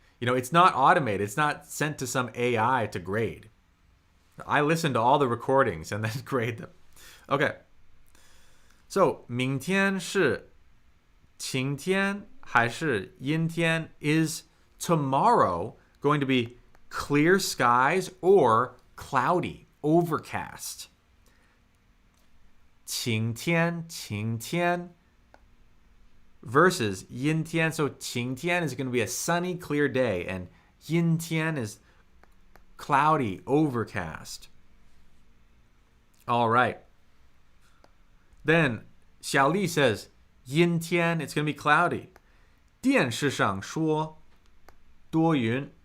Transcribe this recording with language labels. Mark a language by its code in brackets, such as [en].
[en] You know, it's not automated. It's not sent to some AI to grade. I listen to all the recordings and then grade them. Okay. [zh] So, 明天是晴天还是阴天? [en] Is tomorrow going to be clear skies or cloudy, overcast? [zh] 晴天, 晴天 [en] versus [zh] 阴天. [en] So 晴天 is going to be a sunny, clear day, and 阴天 is cloudy, overcast. All right. Then Xiaoli says 阴天, it's going to be cloudy. [zh] 电视上说多云.